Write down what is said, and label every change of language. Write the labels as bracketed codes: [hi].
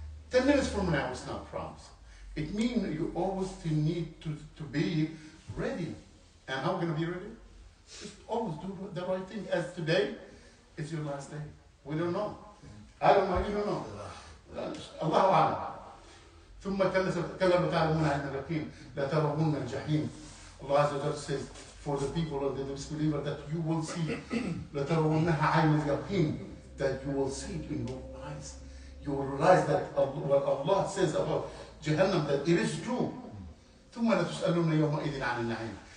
[en] 10 minutes from now is not promised. It means you always need to be ready. And how are we going to be ready? Just always do the right thing. As today is your last day. We don't know. I don't know, you don't know. [ar] الله أعلم. ثم كلا تعلمون علم اليقين لا ترون الجحيم. [en] Allah Azza wa Jalla says, for the people of the disbeliever, that you will see [ar] لا ترونها عين اليقين, [en] that you will see it in your eyes. You will realize that what Allah says about Jahannam, that it is true. [ar] ثم لتسألون يومئذ عن النعيم.